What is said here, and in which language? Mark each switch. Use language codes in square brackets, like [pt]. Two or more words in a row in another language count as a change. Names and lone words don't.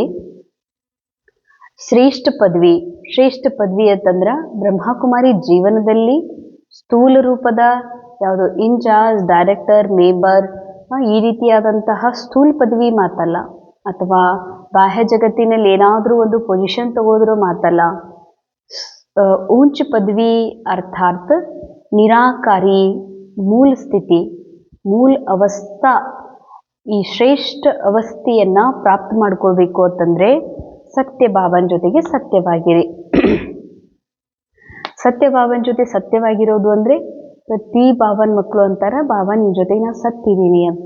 [kn] ಶ್ರೇಷ್ಠ ಪದವಿ ಅಂತಂದ್ರೆ ಬ್ರಹ್ಮಕುಮಾರಿ ಜೀವನದಲ್ಲಿ ಸ್ಥೂಲ ರೂಪದ ಯಾವುದು ಇನ್ಚಾರ್ಜ್, ಡೈರೆಕ್ಟರ್, ಮೆಂಬರ್ ಈ ರೀತಿಯಾದಂತಹ ಸ್ಥೂಲ ಪದವಿ ಮಾತಲ್ಲ, ಅಥವಾ ಬಾಹ್ಯ ಜಗತ್ತಿನಲ್ಲಿ ಏನಾದರೂ ಒಂದು ಪೊಸಿಷನ್ ತಗೋದ್ರೂ ಮಾತಲ್ಲ. [hi] ऊंच पदवी अर्थात निराकारी मूल स्थिति, मूल अवस्था. [kn] ಈ ಶ್ರೇಷ್ಠ ಅವಸ್ಥೆಯನ್ನು ಪ್ರಾಪ್ತ ಮಾಡ್ಕೊಳ್ಬೇಕು ಅಂತಂದರೆ ಸತ್ಯ ಬಾಬನ ಜೊತೆಗೆ ಸತ್ಯವಾಗಿರಿ. ಸತ್ಯ ಬಾಬನ ಜೊತೆ ಸತ್ಯವಾಗಿರೋದು ಅಂದರೆ ಪ್ರತಿ ಬಾಬನ ಮಕ್ಕಳು ಅಂತಾರ, ಬಾಬಾ ನಿಮ್ಮ ಜೊತೆಗೆ ನಾನು ಸತ್ತಿದ್ದೀನಿ ಅಂತ.